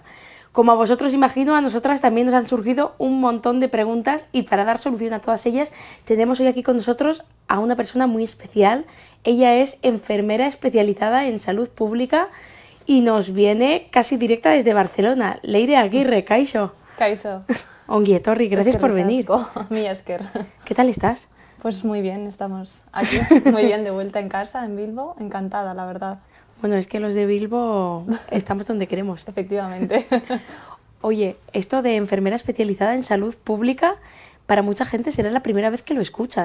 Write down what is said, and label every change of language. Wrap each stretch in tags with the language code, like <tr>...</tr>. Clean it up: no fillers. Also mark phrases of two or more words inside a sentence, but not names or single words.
<es>Como a vosotros imagino, a nosotras también nos han surgido un montón de preguntas, y para dar solución a todas ellas tenemos hoy aquí con nosotros a una persona muy especial. Ella es enfermera especializada en salud pública y nos viene casi directa desde Barcelona. Leire Aguirre,</es> <eu>kaixo. Kaixo. Ongi etorri,</eu> <es>gracias por venir.</es> <eu>Mila esker.</eu> <es>¿Qué tal estás? Pues muy bien, estamos aquí, muy bien, de vuelta en casa, en Bilbo, encantada, la verdad. Bueno, es que los de Bilbo estamos donde queremos. Efectivamente. Oye, esto de enfermera especializada en salud pública, para mucha gente será la primera vez que lo escuchan.</es>